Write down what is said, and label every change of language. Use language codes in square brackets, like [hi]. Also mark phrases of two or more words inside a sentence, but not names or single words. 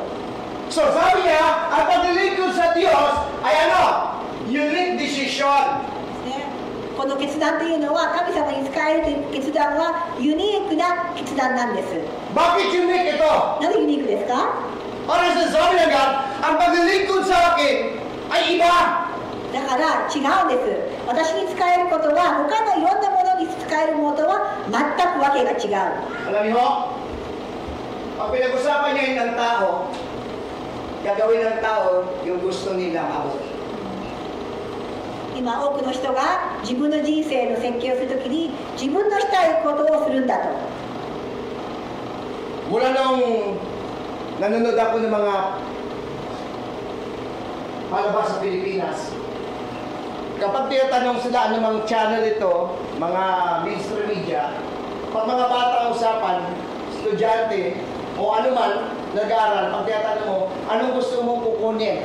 [tl] So sabi niya, ang paglilingkod sa Diyos ay ano? [en] Unique decision. [ja] ね、この決断というのは神様に仕えるという決断はユニークな決断なんです。 [tl] Bakit unique ito? [ja] なぜユニークですか？ [tl] Para sa sabi ng God, ang paglilingkod sa akin ay iba. [ja] だから違うんです。私に仕えることは他のいろんなものに仕えるものとは全くわけが違う。 [tl] Alam niyo, pag pinag-usapan niya ng tao, gagawin ng tao yung gusto nilang abot. [ja] 今多くの人が自分の人生の設計をするときに自分のしたいことをするんだと。 [tl] Mula nung nanonood ako ng mga palabas sa Pilipinas, kapag tinatanong sila anumang channel ito, mga [en] mainstream media, [tl] pag mga bata ang usapan, estudyante, o anuman, nag-aaral, pag tinatanong mo, anong gusto mong kukunin?